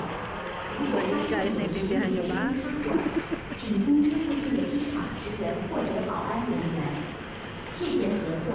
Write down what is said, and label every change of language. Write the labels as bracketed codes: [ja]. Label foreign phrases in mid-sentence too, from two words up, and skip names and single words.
[zh] 如 [tl] So [zh] 果 [tl] yun [zh] 发 [tl] guys, [zh] 现 [tl] naintindihan nyo ba? [zh] 请通知附近的机场职员或者保安人员。谢谢合作。